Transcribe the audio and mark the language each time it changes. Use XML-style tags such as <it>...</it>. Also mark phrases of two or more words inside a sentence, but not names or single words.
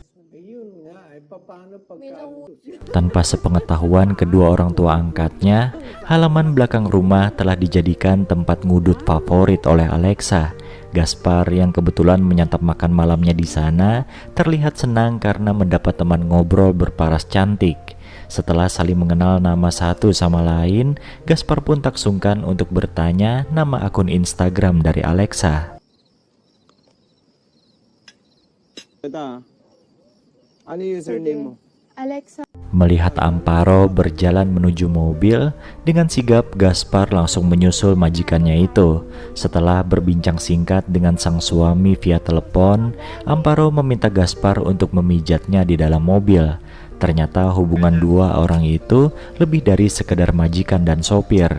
<id>Tanpa sepengetahuan kedua orang tua angkatnya, halaman belakang rumah telah dijadikan tempat ngudut favorit oleh Alexa. Gaspar yang kebetulan menyantap makan malamnya di sana terlihat senang karena mendapat teman ngobrol berparas cantik. Setelah saling mengenal nama satu sama lain, Gaspar pun tak sungkan untuk bertanya nama akun Instagram dari Alexa.</id> <tl>Ito, ano username mo? Alexa.</tl> <id>Melihat Amparo berjalan menuju mobil, dengan sigap Gaspar langsung menyusul majikannya itu. Setelah berbincang singkat dengan sang suami via telepon, Amparo meminta Gaspar untuk memijatnya di dalam mobil. Ternyata hubungan dua orang itu lebih dari sekedar majikan dan sopir.</id>